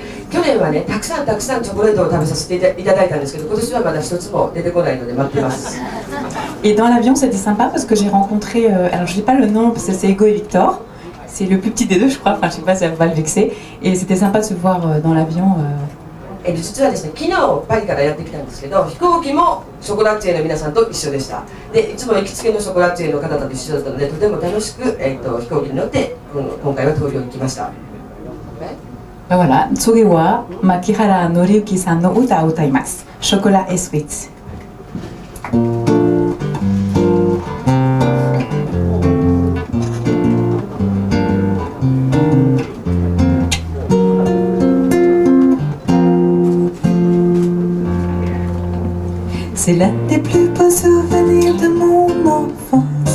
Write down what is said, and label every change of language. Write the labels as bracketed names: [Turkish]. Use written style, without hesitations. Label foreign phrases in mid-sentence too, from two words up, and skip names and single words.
[French] Et dans l'avion, c'était sympa parce que j'ai rencontré, alors je dis pas le nom parce que c'est Ego et Victor, c'est le plus petit des deux, je crois, enfin je sais pas si ça va le vexer, et c'était sympa de se voir dans l'avion. [Japanese] 実はですね、昨日パリからやってきたんですけど、飛行機もショコラティエの皆さんと一緒でした。で、いつも行きつけのショコラティエの方と一緒だったので、とても楽しく、飛行機に乗って今回は東京に来ました。 Voilà, 次は槇原敬之さんの歌を歌います。 [French] Chocolat et sweets. C'est l'un des plus beaux souvenirs de mon enfance.